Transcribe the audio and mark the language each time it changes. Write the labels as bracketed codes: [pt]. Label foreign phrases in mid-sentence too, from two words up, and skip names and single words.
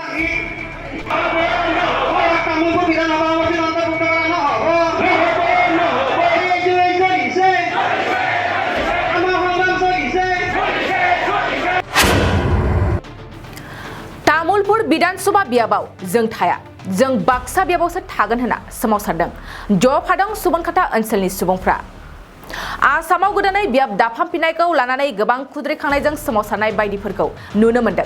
[as] তামোলপুৰ বিধানসভা সমষ্টিত অন্তৰ্ভুক্ত কৰা নহ'ব। এই চলিছে আমাৰ সংগ্ৰাম চলিছে। [brx] तामुलपुर विधानसभा बियाबाव जों थाया जों बाक्सा बियाबावसो थागोन होनना सोमावसारदों जफादं सुबनखाता ओनसोलनि सुबुंफ्रा आसामाव गोदानै बियाब दाफामफिननायखौ लानानै गोबां खुद्रिखांनायजों सोमावसारनाय बायदिफोरखौ नुनो मोन्दों।